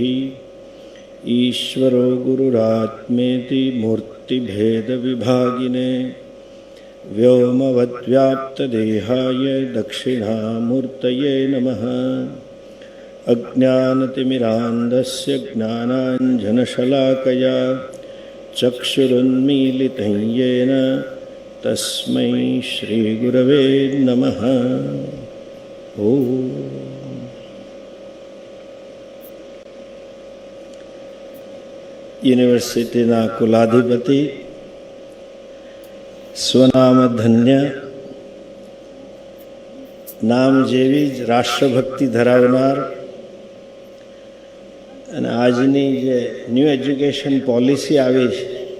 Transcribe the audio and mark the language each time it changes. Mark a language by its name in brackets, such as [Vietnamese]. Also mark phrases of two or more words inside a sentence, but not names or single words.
[Sanskrit] ईश्वरो गुरुरात्मेति मूर्तिभेद विभागिने व्योमवद्व्याप्तदेहाय दक्षिणामूर्तये नमः. अज्ञानतिमिरान्धस्य ज्ञानाञ्जनशलाकया चक्षुरुन्मीलितं येन तस्मै श्रीगुरवे नमः. ओम. [Gujarati] યુનિવર્સિટીના કુલાધિપતિ, સ્વનામધન્ય, નામ જેવી જ રાષ્ટ્રભક્તિ ધરાવનાર અને આજની જે [English] new education policy [Gujarati] આવી છે